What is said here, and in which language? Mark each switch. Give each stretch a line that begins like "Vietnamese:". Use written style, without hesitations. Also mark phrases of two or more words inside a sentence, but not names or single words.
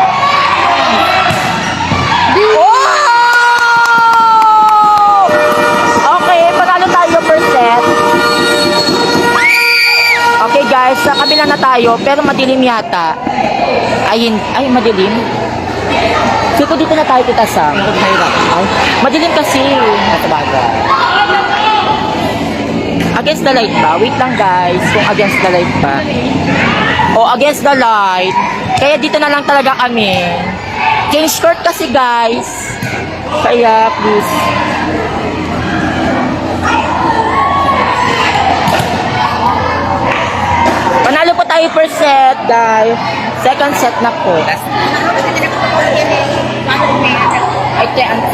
Filipino: Oh! Okay, panalo tayo
English: per set.
Filipino: Okay guys, sa kabila na tayo, pero madilim yata. Ay, madilim. Siguro dito na tayo kita sa. Mahirap. Ay, madilim kasi.
English: Against the light ba? Wait lang guys, kung against the light
Filipino: ba. O
English: against the light.
Filipino: Kaya dito na lang talaga kami.
English: Change court kasi guys. Kaya please.
Filipino: Panalo po tayo
English: per set guys.
Filipino: Second set na po. Ay, te, ante.